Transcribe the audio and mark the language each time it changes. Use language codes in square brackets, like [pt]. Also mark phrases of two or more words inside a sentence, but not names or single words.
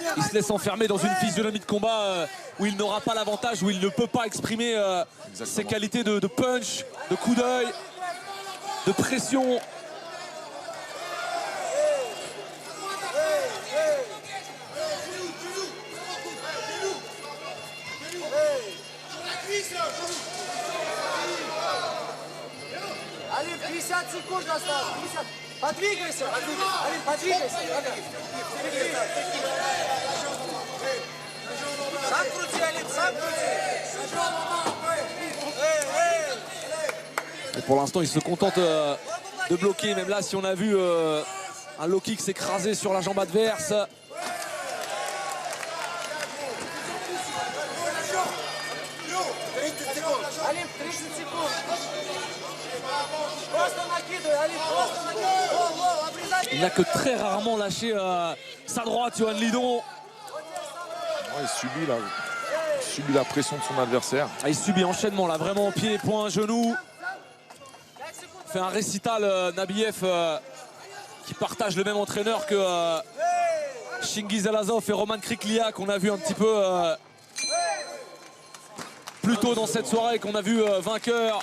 [fr] Il se laisse enfermer dans une physionomie de combat où il n'aura pas l'avantage, où il ne peut pas exprimer ses qualités de punch, de coup d'œil, de pression. [ru] Allez, 50 секунд осталось. 50. Подвигайся. Allez, подвигайся. Сам крути, Алим, сам крути. [fr] Et pour l'instant, il se contente de bloquer. Même là, si on a vu un low kick s'écraser sur la jambe adverse. [ru] Алим, 30 секунд. Просто накидывай, Алим, просто накидывай. [fr] Il n'a que très rarement lâché sa droite, Johan Lidon. Ouais, il subit la pression de son adversaire. Il subit enchaînement là, vraiment pied, poing, genou. Il fait un récital Nabiev qui partage le même entraîneur que Chingiz Alazov et Roman Kriklia qu'on a vu un petit peu plus tôt dans cette soirée, qu'on a vu vainqueur.